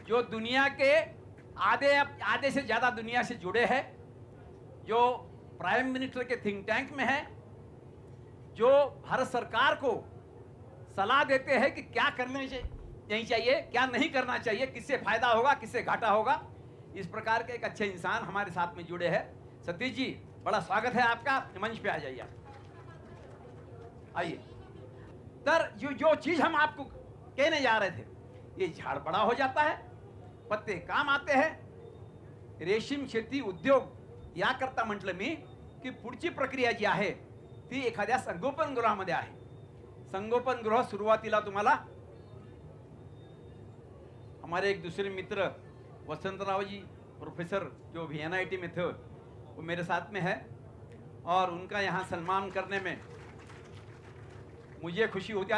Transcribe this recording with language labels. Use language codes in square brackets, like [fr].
[hi] दुनिया के आधे से ज्यादा दुनिया से जुड़े हैं, जो प्राइम मिनिस्टर के थिंक टैंक में है, जो भारत सरकार को सलाह देते हैं कि क्या करने नहीं चाहिए, क्या नहीं करना चाहिए, किससे फायदा होगा, किससे घाटा होगा. इस प्रकार के एक अच्छे इंसान हमारे साथ में जुड़े हैं. सतीश जी, बड़ा स्वागत है आपका, मंच पे आ जाइए आप, आइए। सर जो जो चीज हम आपको कहने जा रहे थे, ये झाड़ बड़ा हो जाता है, पत्ते काम आते हैं। [mr] रेशीम शेती उद्योग याकरता म्हटलं मी की पुढची प्रक्रिया जी आहे ती एखाद्या संगोपन गृहामध्ये आहे। संगोपन गृह सुरुवातीला तुम्हाला, [hi] हमारे एक दूसरे मित्र वसंतराव जी प्रोफेसर जो VNIT में थे, वो मेरे साथ में है, और उनका यहाँ सन्मान करने में मुझे खुशी होती है।